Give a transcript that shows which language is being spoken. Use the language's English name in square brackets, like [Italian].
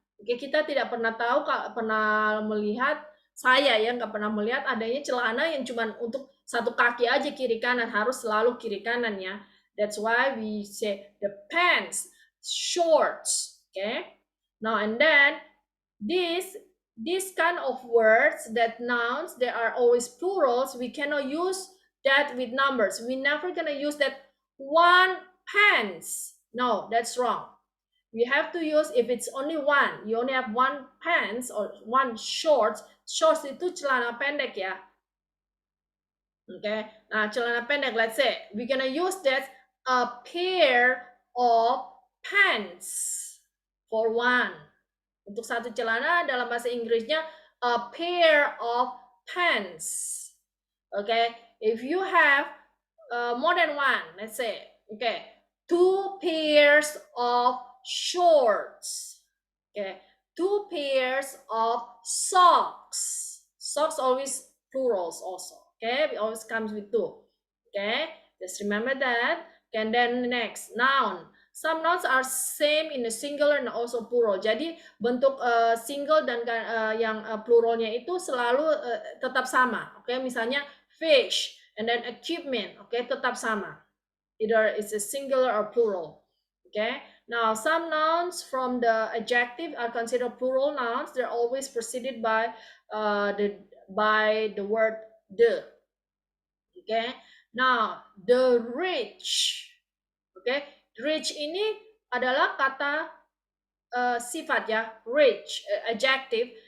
[Indonesian] Oke, kita tidak pernah tahu, pernah melihat, saya ya nggak pernah melihat adanya celana yang cuman untuk satu kaki aja kiri kanan, harus selalu kiri kanan ya. [English] That's why we say the pants, shorts, okay? Now and then this kind of words, that nouns, they are always plurals. We cannot use that with numbers. We never gonna use that 1 pants. No, that's wrong. We have to use, if it's only 1, you only have 1 pants or 1 shorts. Shorts [Indonesian] itu celana pendek ya. [English] Okay, [Indonesian] nah celana pendek, [English] let's say we're gonna use that a pair of pants for 1. [Indonesian] Untuk satu celana dalam bahasa Inggrisnya [English] a pair of pants. Okay, if you have more than 1, let's say, okay, 2 pairs of shorts. Okay, 2 pairs of socks. Socks always plurals also. Okay, it always comes with 2. Okay, just remember that. And then next, noun. Some nouns are same in the singular and also plural. [Indonesian] Jadi bentuk single dan yang pluralnya itu selalu tetap sama. Oke, misalnya [English] fish and then achievement. [Indonesian] Oke, tetap sama. [English] Either it's a singular or plural. Okay. Now some nouns from the adjective are considered plural nouns. They're always preceded by the word the. Okay. Now the rich. [Indonesian] Okay, rich ini adalah kata sifat ya, rich adjective.